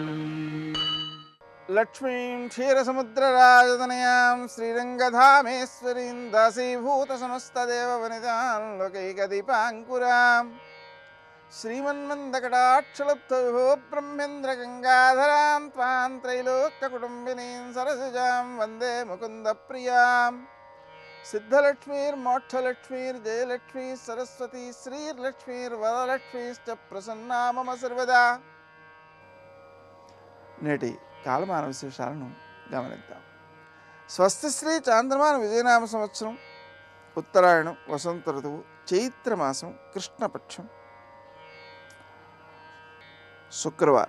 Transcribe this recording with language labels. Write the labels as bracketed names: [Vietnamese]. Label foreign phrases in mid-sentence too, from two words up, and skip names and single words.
[Sanskrit] लक्ष्मीं क्षीरसमुद्रराजतनयां श्रीरङ्गधामेश्वरीं दासीभूतसमस्तदेववनितां लोकैकदीपाङ्कुरां श्रीमन्मन्दकटाक्षलब्धविभो ब्रह्मेन्द्रगङ्गाधरां त्वां त्रैलोक्यकुटुम्बिनीं सरसिजां वन्दे मुकुन्दप्रियां। सिद्धलक्ष्मीर्मोक्षलक्ष्मीर्जयलक्ष्मी सरस्वती श्रीर्लक्ष्मीर्वरलक्ष्मीश्च प्रसन्ना मम सर्वदा। [Telugu] నేటి కాలమాన విశేషాలను గమనిద్దాం. స్వస్తి శ్రీ చాంద్రమాన విజయనామ సంవత్సరం, ఉత్తరాయణం, వసంత ఋతువు, చైత్రమాసం, కృష్ణపక్షం, శుక్రవారం.